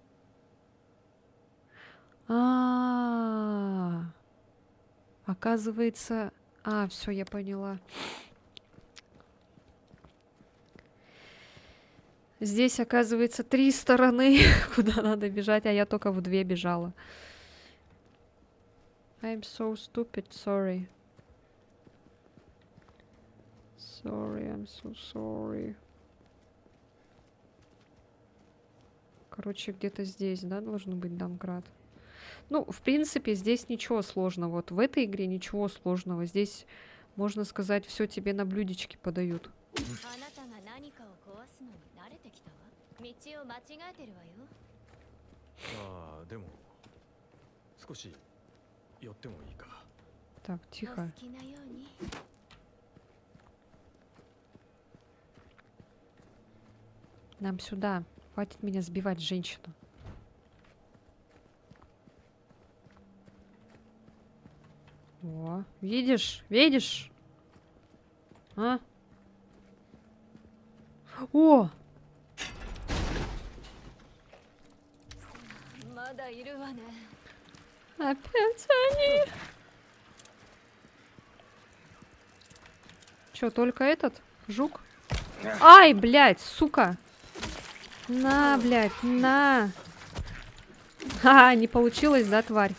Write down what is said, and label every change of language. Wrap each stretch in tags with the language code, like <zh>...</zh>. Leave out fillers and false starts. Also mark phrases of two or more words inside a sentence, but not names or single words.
<ru>Оказывается... все, я поняла. Здесь, оказывается, 3 стороны, куда надо бежать, а я только в 2 бежала.</ru> <en>I'm so stupid, sorry. Sorry, I'm so sorry.</en> <ru>Короче, где-то здесь, да, должен быть Домкрат. Ну, в принципе, здесь ничего сложного. Вот в этой игре ничего сложного. Здесь, можно сказать, все тебе на блюдечке подают.</ru> <ja>あなたが何かを壊すのに慣れてきたわ道を間違えてるわよああでも少し寄ってもいいか</ja> <ru>Так,</ru> <ja>お</ja> <ru>тихо.</ru> <ja>好きなように</ja> <ru>Нам сюда. Хватит меня сбивать, женщина. О, видишь? Видишь? А? О!</ru> <ja>まだいるわね</ja> <ru>Опять они! Чё, только этот? Жук? Ай, блядь, сука! На, блядь, на! Ха-ха, не получилось, да, тварь?</ru>